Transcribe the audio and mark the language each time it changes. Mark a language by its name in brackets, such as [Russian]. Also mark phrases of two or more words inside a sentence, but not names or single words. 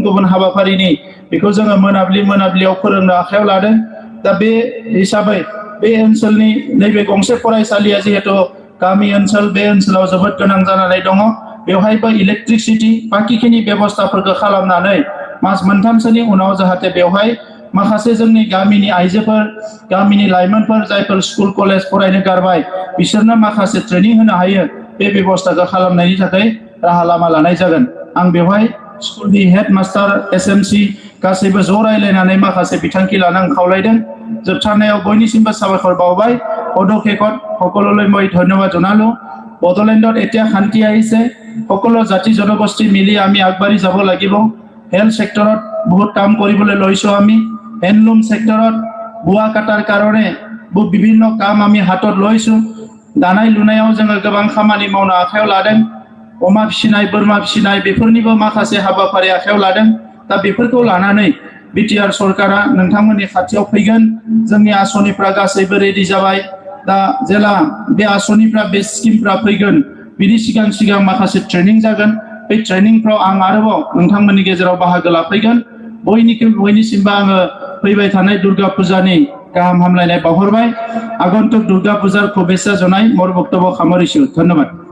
[Bodo] गुबुन हाबाफारिनि बेखौ जोङो मोनाब्लियाव फोरोंनो आखायाव लादों दा बे हिसाबै बे ओनसोलनि नैबे गंसे फरायसालिया जिहेतु गामि ओनसोल बे ओनसोलाव जोबोद गोनां जानानै दङ बेवहायबो इलेक्ट्रिसिटी बाकिखिनि बेबस्थाफोरखौ खालामनानै मास मोनथामसोनि उनाव जाहाथे बेवहाय माखासे जोंनि गामिनि आइजोफोर गामिनि लाइमोनफोर जायफोर स्कुल कलेज फरायनो गारबाय बिसोरनो माखासे ट्रेनिं होनो हायो बे बेबस्थाखौ खालामनायनि थाखाय राहा लामा लानाय जागोन आं बेवहाय स्कुलनि हेडमास्टार एसएमसी गासैबो ज' रायलायनानै माखासे बिथांखि लानो आं खावलायदों जोबथारनायाव बयनिसिमबो साबायखर बावबाय পদক্ষেপত [Assamese] সকলোলৈ মই ধন্যবাদ জনালো বড়োলেণ্ডত এতিয়া শান্তি আহিছে সকলো জাতি জনগোষ্ঠী মিলি আমি আগবাঢ়ি যাব লাগিব [English] health sectorত [Assamese] বহুত কাম কৰিবলৈ লৈছো আমি [English] handloom sectorত [Assamese] বুৱা কাটাৰ কাৰণে বিভিন্ন কাম আমি হাতত লৈছো [Bodo] दानाय लुनायाव जोङो गोबां खामानि मावनो आखायाव लादों अमा फिसिनाय बोरमा फिसिनाय बेफोरनिबो माखासे हाबाफारि आखायाव लादों दा बेफोरखौ लानानै बिटिआर सरकारा नोंथांमोननि खाथियाव फैगोन जोंनि आसनिफ्रा गासैबो रेडि जाबाय दा जेला बे आसनिफ्रा बे स्किमफ्रा फैगोन बिनि सिगां माखासे ट्रेनिं जागोन बे ट्रेनिंफ्राव आं आरोबाव नोंथांमोननि गेजेराव बाहागो लाफैगोन बयनिसिमबो आङो फैबाय थानाय दुर्गा पूजानि गाहाम हामलायनाय बावहरबाय [Assamese] আগন্তুক দুৰ্গা পূজাৰ শুভেচ্ছা জনাই মোৰ বক্তব্য সামৰিছো ধন্যবাদ